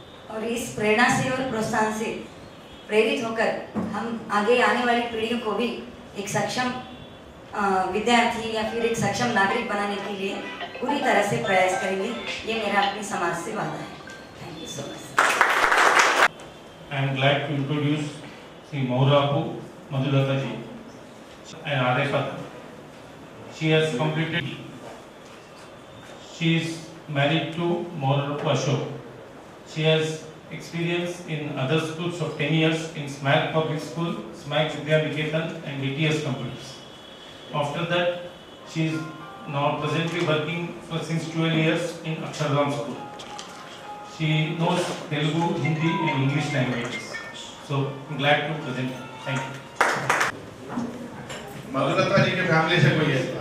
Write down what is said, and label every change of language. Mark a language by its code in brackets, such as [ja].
[hi] और इस प्रेरणा से और प्रोत्साहन से प्रेरित होकर हम आगे आने वाली पीढ़ियों को भी एक सक्षम विद्यार्थी या फिर एक सक्षम नागरिक बनाने के लिए पूरी तरह से प्रयास करेंगे। ये मेरा अपने समाज से वादा है। [en] Thank you so much. I am glad to introduce Sri Maurapu Madhulata ji and Arefat. She is married to Maurapu Ashok. She has experience in other schools of 10 years in SMAC Public School, SMAC Vidya Niketan and DTS companies. After that, she is now presently working since 12 years in Akshardham School. She knows Telugu, Hindi and English languages. So, I'm glad to present her. Thank you. [hi] Madhulata जी के family से कोई है?